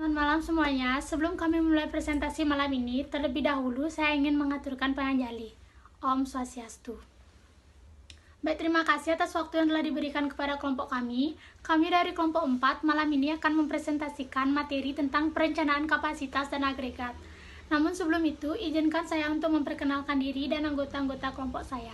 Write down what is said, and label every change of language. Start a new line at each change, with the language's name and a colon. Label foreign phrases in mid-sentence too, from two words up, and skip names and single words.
Indonesian: Selamat malam semuanya. Sebelum kami mulai presentasi malam ini, terlebih dahulu saya ingin mengaturkan panganjali.
Balinese: Om Swastiastu.
Indonesian: Baik, terima kasih atas waktu yang telah diberikan kepada kelompok kami. Kami dari kelompok 4 malam ini akan mempresentasikan materi tentang perencanaan kapasitas dan agregat. Namun sebelum itu, izinkan saya untuk memperkenalkan diri dan anggota-anggota kelompok saya.